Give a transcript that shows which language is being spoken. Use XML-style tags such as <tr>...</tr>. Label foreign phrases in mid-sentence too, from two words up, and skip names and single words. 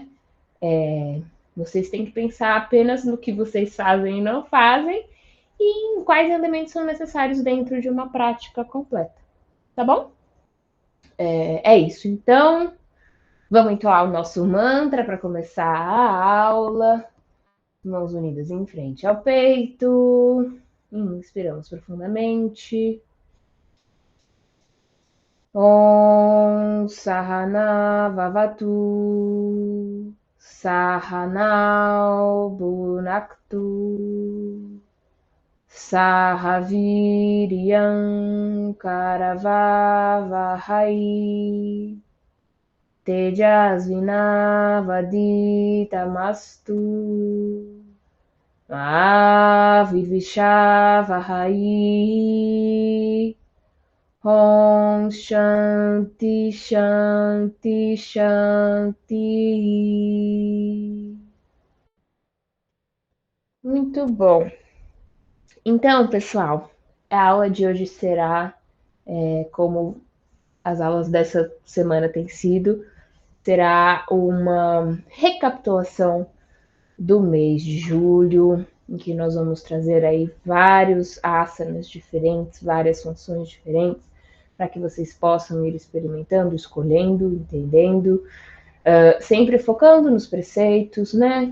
<pt>Vocês têm que pensar apenas no que vocês fazem e não fazem, e em quais elementos são necessários dentro de uma prática completa, tá bom? É isso. Então, vamos entoar o nosso mantra para começar a aula. Mãos unidas em frente ao peito. Inspiramos profundamente.</pt> <sa>ॐ सह नाववतु. सह नौ भुनक्तु. सह वीर्यं करवावहै तेजस्वि नावधीतमस्तु मा विद्विषावहै ॐ शान्तिः शान्तिः शान्तिः.</sa> <pt>Muito bom. Então, pessoal, a aula de hoje será, como as aulas dessa semana têm sido, será uma recapitulação do mês de julho, em que nós vamos trazer aí vários asanas diferentes, várias funções diferentes, para que vocês possam ir experimentando, escolhendo, entendendo, sempre focando nos preceitos, né?</pt>